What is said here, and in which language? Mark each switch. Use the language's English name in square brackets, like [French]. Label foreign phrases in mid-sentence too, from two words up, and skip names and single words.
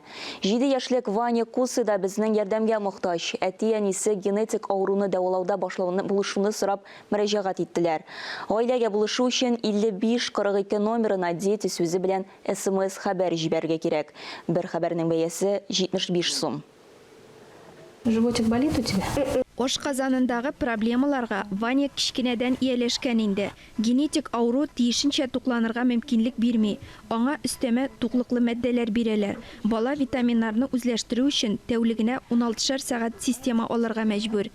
[Tatar] 7 яшьлек Ваня Кусы да безнең ярдәмгә мохтаҗ. Әти-әнисе генетик авыруны дәвалауда булышуны сорап мөрәҗәгать иттеләр. Гаиләгә булышу өчен 5542 номерына дети сүзе белән СМС хәбәр җибәрергә кирәк. Бер хәбәрнең бәясе 75 сум. [Russian] Животик болит у тебя? [Tatar] Ашказанындагы проблемаларга Ваня кичкенәдән ияләшкән инде. Генетик авыру тиешенчә тукланырга мөмкинлек бирми. Аңа өстәмә туклыклы мәддәләр бирәләр. Бала витаминнарны үзләштерү өчен тәүлегенә 16 сәгать система алырга мәҗбүр.